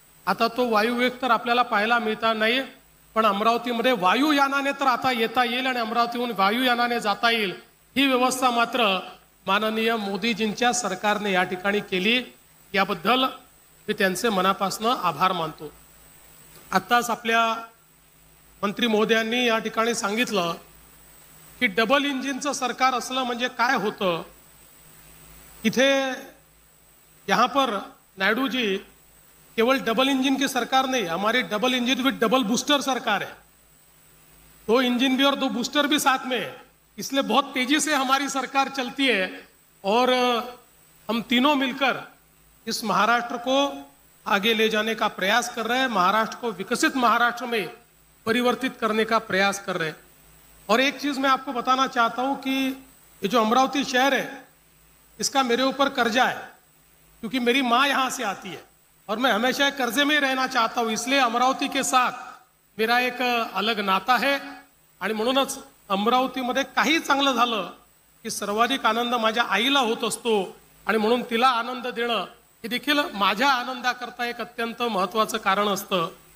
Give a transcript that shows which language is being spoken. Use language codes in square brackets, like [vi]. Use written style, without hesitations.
[mr] आता तो वायुवेग तर आपल्याला पाहायला मिळता नाही, पण अमरावतीमध्ये वायुयानाने तर आता येता येईल आणि अमरावतीहून वायुयानाने जाता येईल ही व्यवस्था मात्र माननीय मोदीजींच्या सरकारने या ठिकाणी केली। याबद्दल मी त्यांचे मनापासून आभार मानतो। आत्ताच आपल्या मंत्री महोदयांनी या ठिकाणी सांगितलं की डबल इंजिनचं सरकार असलं म्हणजे काय होतं। [hi] इथे यहाँ पर नायडू जी केवल डबल इंजन की सरकार नहीं, हमारी double engine with double booster सरकार है। दो इंजन भी और दो बूस्टर भी साथ में है, इसलिए बहुत तेजी से हमारी सरकार चलती है और हम तीनों मिलकर इस महाराष्ट्र को आगे ले जाने का प्रयास कर रहे हैं, महाराष्ट्र को विकसित महाराष्ट्र में परिवर्तित करने का प्रयास कर रहे हैं। और एक चीज़ मैं आपको बताना चाहता हूँ कि ये जो अमरावती शहर है इसका मेरे ऊपर कर्जा है, क्योंकि मेरी माँ यहाँ से आती है और मैं हमेशा कर्जे में ही रहना चाहता हूँ, इसलिए अमरावती के साथ मेरा एक अलग नाता है। [mr] आणि म्हणूनच अमरावतीमध्ये काही चांगलं झालं की सर्वाधिक आनंद माझ्या आईला होत असतो आणि म्हणून तिला आनंद देणं हे देखील माझ्या आनंदाकरता एक अत्यंत महत्त्वाचं कारण असतं।